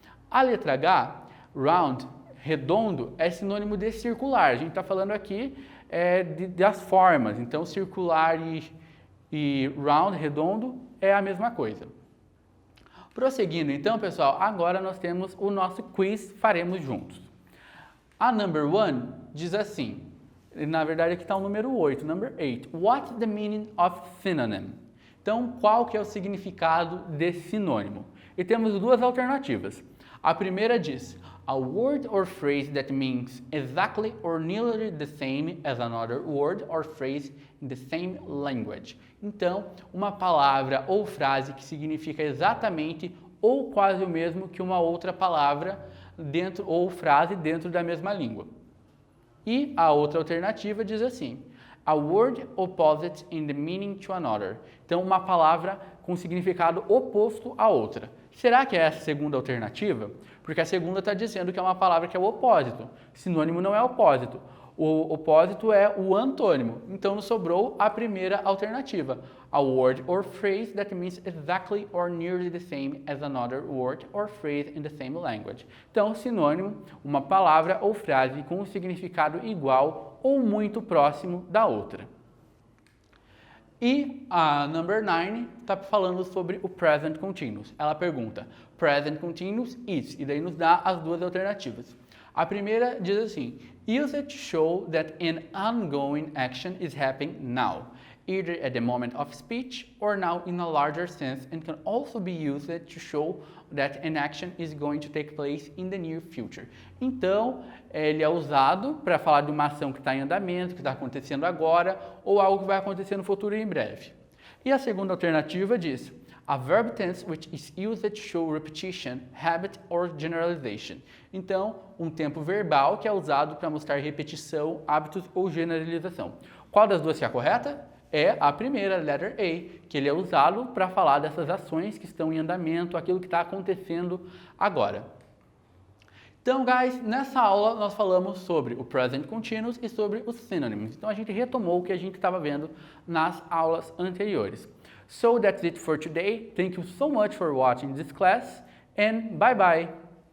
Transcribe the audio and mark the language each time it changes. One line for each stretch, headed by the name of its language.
Portuguese: A letra H, round, redondo, é sinônimo de circular, a gente está falando aqui das formas, então circular e round, redondo, é a mesma coisa. Prosseguindo então, pessoal, agora nós temos o nosso quiz, faremos juntos. A number 1 diz assim, na verdade aqui está o número 8, number 8.
English: What's the meaning of synonym?
Portuguese: Então, qual que é o significado de sinônimo? E temos duas alternativas. A primeira diz,
English: a word or phrase that means exactly or nearly the same as another word or phrase in the same language.
Portuguese: Então, uma palavra ou frase que significa exatamente ou quase o mesmo que uma outra palavra ou frase dentro da mesma língua. E a outra alternativa diz assim,
English: a word opposite in the meaning to another.
Portuguese: Então, uma palavra com significado oposto à outra. Será que é essa a segunda alternativa? Porque a segunda está dizendo que é uma palavra que é o opósito. Sinônimo não é opósito. O opósito é o antônimo. Então, nos sobrou a primeira alternativa.
English: A word or phrase that means exactly or nearly the same as another word or phrase in the same language.
Portuguese: Então, sinônimo, uma palavra ou frase com um significado igual ou muito próximo da outra. E a number 9 está falando sobre o present continuous. Ela pergunta, present continuous is, e daí nos dá as duas alternativas. A primeira diz assim,
English: use it to show that an ongoing action is happening now, either at the moment of speech or now in a larger sense, and can also be used to show that an action is going to take place in the near future.
Portuguese: Então, ele é usado para falar de uma ação que está em andamento, que está acontecendo agora, ou algo que vai acontecer no futuro em breve. E a segunda alternativa diz,
English: a verb tense which is used to show repetition, habit or generalization.
Portuguese: Então, um tempo verbal que é usado para mostrar repetição, hábitos ou generalização. Qual das duas é a correta? É a primeira, letter A, que ele é usado para falar dessas ações que estão em andamento, aquilo que está acontecendo agora. Então, guys, nessa aula nós falamos sobre o present continuous e sobre os synonyms. Então, a gente retomou o que a gente estava vendo nas aulas anteriores.
English: So, that's it for today. Thank you so much for watching this class and bye-bye!